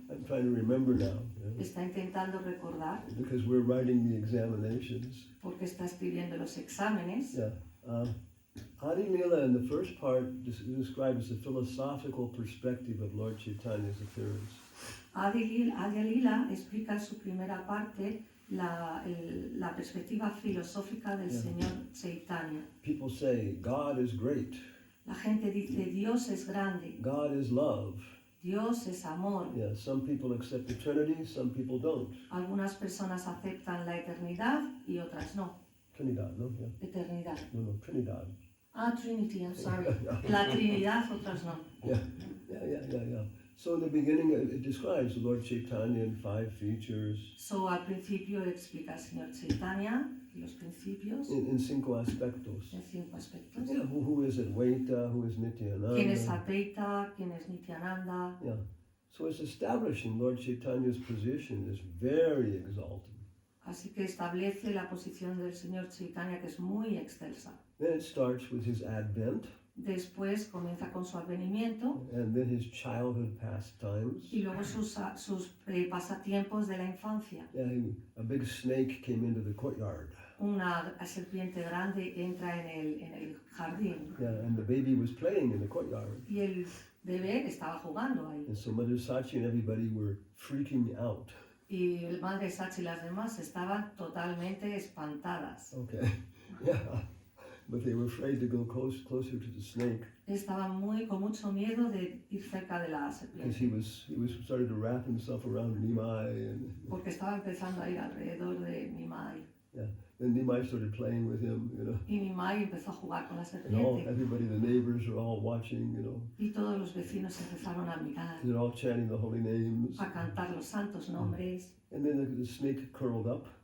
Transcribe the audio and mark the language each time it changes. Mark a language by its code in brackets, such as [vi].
[en] I'm trying to remember now, [es] está intentando recordar [en] because we're writing the examinations. [es] porque está escribiendo los exámenes. [en] Yeah. Adi Lila in the first part describes the philosophical perspective of Lord Chaitanya's appearance. [es] Adi Lila explica en su primera parte la perspectiva filosófica del [en] Yeah. [es] Señor Chaitanya. [en] People say God is great, [es] La gente dice Dios es grande, [en] God is love. [es] Dios es amor. [en] Yeah, some people accept the Trinity, some people don't. [es] Algunas personas aceptan la eternidad y otras no. Trinidad, no? Yeah. Eternidad. No, Trinidad. [en] Trinity, I'm sorry. [es] La Trinidad, otras no. [en] Yeah. So in the beginning it describes the Lord Chaitanya in 5 features, [es] So al principio explica el Señor Chaitanya los principios in 5 aspectos. en 5 aspectos. [en] Yeah, who is Advaita, who is [es] ¿Quién es [en] Nityananda. [es] Advaita? ¿Quién es Nityananda? [en] Yeah. So it's establishing Lord Chaitanya's position is very exalted. [es] Así que establece la posición del Señor Chaitanya, que es muy excelsa. [en] Then it starts with his advent, [es] Después comienza con su advenimiento [en] and then his childhood pastimes. [es] y luego sus pasatiempos de la infancia. [en] Yeah, a big snake came into the courtyard. [es] Una serpiente grande entra en el jardín [en] Yeah, and the baby was playing in the courtyard. [es] y el bebé estaba jugando ahí. [en] And so Mother Sachi and everybody were freaking out. [es] Y el Madre Sachi y las demás estaban totalmente espantadas. [en] Okay, yeah. But they were afraid to go closer to the snake [es] Estaban con mucho miedo de ir cerca de la [en] because [es] serpiente, [en] he was started to wrap himself around Nimai, and [es] porque estaba empezando a ir alrededor de Nimai. [en] then Nimai started playing with him, [es] Y Nimai empezó a jugar con la [en] and all [es] serpiente. [en] everybody, the neighbors are all watching, [es] Y todos los vecinos empezaron a mirar, [en] they're all chanting the holy names, [es] a cantar los santos nombres. [en] and then the snake curled up,